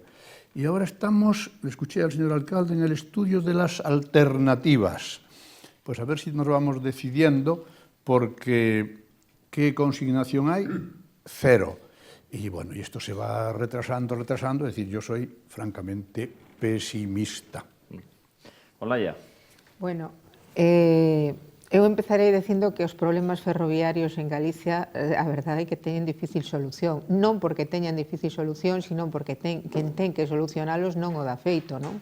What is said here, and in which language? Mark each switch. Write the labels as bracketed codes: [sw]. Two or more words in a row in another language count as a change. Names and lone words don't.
[es] Y ahora estamos, le escuché al señor alcalde, en el estudio de las alternativas. Pues a ver si nos vamos decidiendo, porque ¿qué consignación hay? Cero. Y bueno, y esto se va retrasando, es decir, yo soy francamente pesimista. Olaya. [gl] Bueno, eu empezarei dicindo que os problemas ferroviarios en Galicia, a verdade é que teñen difícil solución. Non porque teñan difícil solución, sino porque quen ten que solucionalos non o dá feito, non?